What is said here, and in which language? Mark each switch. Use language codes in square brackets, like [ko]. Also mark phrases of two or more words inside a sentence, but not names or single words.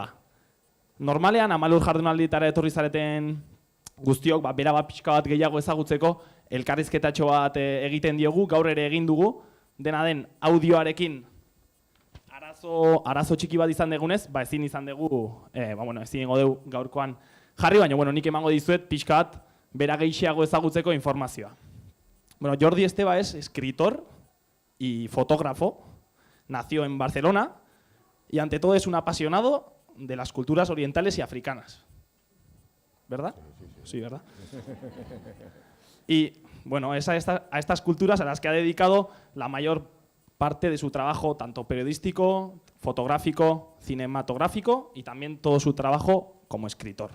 [eu] Normalean, Amalur jardunaldietara etorri zareten guztiok, bera bat pixka bat gehiago ezagutzeko, elkarrizketatxo bat egiten diogu, gaur ere egin dugu, dena den audioarekin arazo txiki bat izan degunez, ezin izan dugu, ezin ingo dugu gaurkoan jarri, baina nik emango dizuet pixka bat bera gehiago ezagutzeko informazioa. [es] Jordi Esteba es escritor y fotógrafo, nació en Barcelona y ante todo es un apasionado de las culturas orientales y africanas. ¿Verdad? Sí, ¿verdad? Y es a estas culturas a las que ha dedicado la mayor parte de su trabajo, tanto periodístico, fotográfico, cinematográfico y también todo su trabajo como escritor.